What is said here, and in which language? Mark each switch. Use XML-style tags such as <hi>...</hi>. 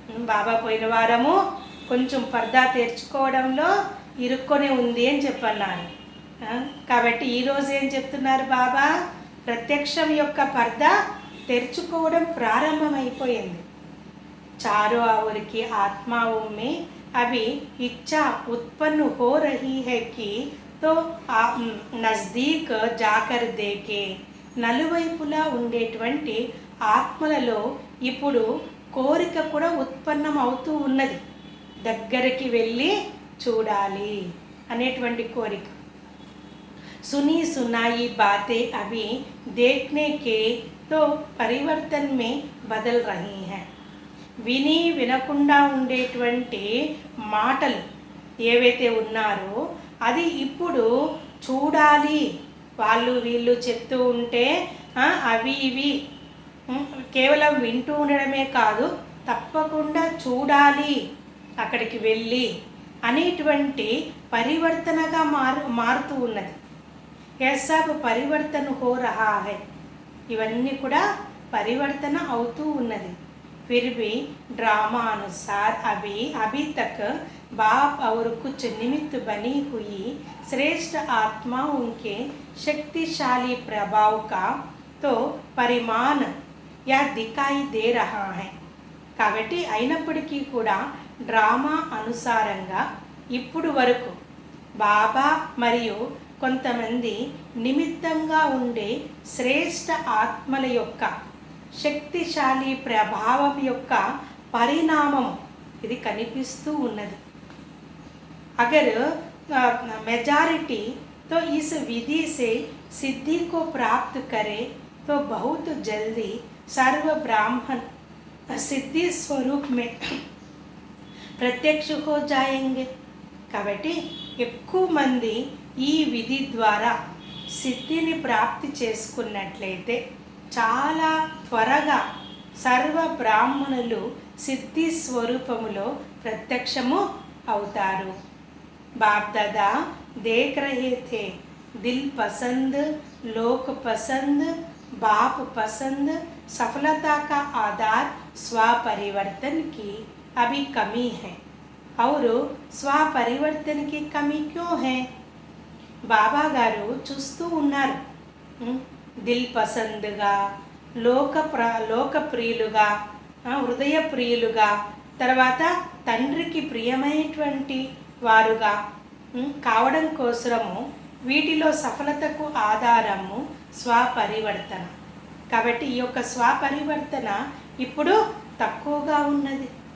<te>బాబా పోయిన వారము కొంచెం పర్దా తెరుచుకోవడంలో ఇరుక్కొని ఉంది అని చెప్పన్నారు. కాబట్టి ఈరోజు ఏం చెప్తున్నారు బాబా, ప్రత్యక్షం యొక్క పర్దా తెరుచుకోవడం ప్రారంభమైపోయింది.</te> <hi>चारों ओर की आत्माओं में अभी इच्छा उत्पन्न हो रही है कि तो नज़दीक जाकर देखे.</hi> <te>నలువైపులా ఉండేటువంటి ఆత్మలలో ఇప్పుడు కోరిక కూడా ఉత్పన్నం అవుతూ ఉన్నది, దగ్గరికి వెళ్ళి చూడాలి అనేటువంటి కోరిక.</te> <hi>सुनी सुनाई बातें अभी देखने के तो परिवर्तन में बदल रही हैं.</hi> <te>విని వినకుండా ఉండేటువంటి మాటలు ఏవైతే ఉన్నారో అది ఇప్పుడు చూడాలి. వాళ్ళు వీళ్ళు చెప్తూ ఉంటే అవి ఇవి కేవలం వింటూ ఉండడమే కాదు, తప్పకుండా చూడాలి, అక్కడికి వెళ్ళి అనేటువంటి పరివర్తనగా మారుతూ ఉన్నది.</te> <hi>ऐसा పరివర్తన हो रहा है.</hi> <te>ఇవన్నీ కూడా పరివర్తన అవుతూ ఉన్నది.</te> <hi>फिर भी ड्रामा अनुसार अभी तक बाप और कुछ निमित्त बनी हुई श्रेष्ठ आत्माओं के शक्तिशाली प्रभाव का तो परिमाण यह दिखाई दे रहा है.</hi> <te>కాబట్టి అయినప్పటికీ కూడా డ్రామా అనుసారంగా ఇప్పుడు వరకు బాబా మరియు కొంతమంది నిమిత్తంగా ఉండే శ్రేష్ఠ ఆత్మల యొక్క శక్తిశాలి ప్రభావం యొక్క పరిణామం ఇది కనిపిస్తూ ఉన్నది.</te> <hi>अगर मेजॉरिटी तो इस विधि से सिद्धि को प्राप्त करे तो बहुत जल्दी सर्व ब्राह्मण सिद्धि स्वरूप में प्रत्यक्ष हो जाएंगे.</hi> <te>కాబట్టి ఎక్కువ మంది ఈ విధి ద్వారా సిద్ధిని ప్రాప్తి చేసుకున్నట్లయితే చాలా త్వరగా సర్వ బ్రాహ్మణులు సిద్ధి స్వరూపములో ప్రత్యక్షము అవుతారు.</te> <hi>బాప్ దాదా देख रहे थे, दिल पसंद, लोक पसंद, बाप पसंद सफलता का आधार स्वपरिवर्तन की अभी कमी है. और स्वपरिवर्तन की कमी क्यों है?</hi> <te>బాబా గారు చూస్తూ ఉన్నారు, దిల్ పసంద్గా, లోకప్రియులుగా, హృదయ ప్రియులుగా, తర్వాత తండ్రికి ప్రియమైనటువంటి వారుగా కావడం కోసము వీటిలో సఫలతకు ఆధారము స్వపరివర్తన. కాబట్టి ఈ యొక్క స్వపరివర్తన ఇప్పుడు తక్కువగా ఉన్నది.</te>